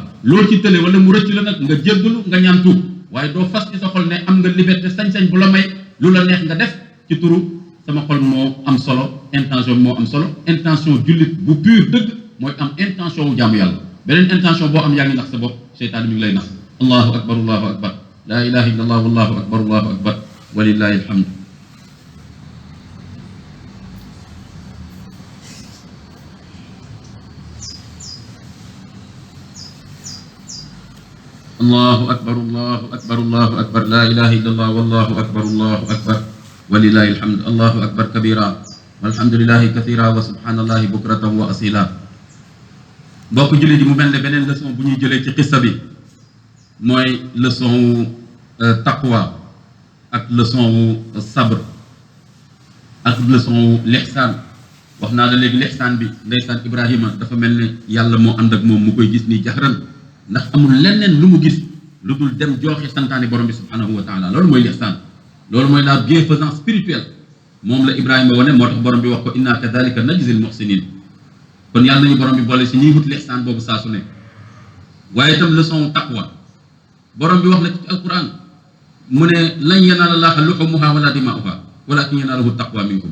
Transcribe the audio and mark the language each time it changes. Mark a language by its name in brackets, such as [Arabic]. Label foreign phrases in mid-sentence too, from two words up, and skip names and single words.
[Wolof] loolu ci tële wala mu rëcc la nag nga jéggalu nga ñaan tuub, waaye doo fas ci sa xol ne am nga liberté sañ-sañ bu la may lu la neex nga def ci turu sama xol moo am solo, intention moo am solo. intention jullit bu pur dëgg mooy am intention wu jaamu yàlla. beneen intention boo am yaa ngi nax sa bopp, seytaan mi ngi lay nax. [Arabic] الله أكبر، لا إله إلا الله، والله أكبر، ولله الحمد. الله أكبر، لا إله إلا الله، والله أكبر، ولله الحمد. الله أكبر كبيرا، والحمد لله كثيرا، وسبحان الله بكرة وأصيلا. [Wolof] mbokk jullit yi, mu mel ne beneen leçon bu ñuy jëlee ci xissa bi mooy leçon wu taqwa ak leçon wu sabr ak leçon wu lihsaan. wax naa la léegi lihsaan bi ndeysaan Ibrahima dafa mel ne yàlla moo ànd ak moom mu koy gis nii jaxran, ndax amul leneen lu mu gis lu dul dem jooxe santaane borom bi [Arabic] سبحانه وتعالى. [Wolof] loolu mooy lihsaan, loolu mooy [French] la bienfaisance spirituelle. [Wolof] moom la Ibrahima wane, moo tax borom bi wax ko [Arabic] إنا كذلك نجزي المحسنين. [Wolof] kon yàlla nañu borom bi boole si ñuy wut lihsaan boobu saa su ne. waaye itam leçon taqwa borom bi wax na ci alquran mu ne [Arabic] لن ينال الله لحومها ولا دماؤها ولكن يناله التقوى منكم.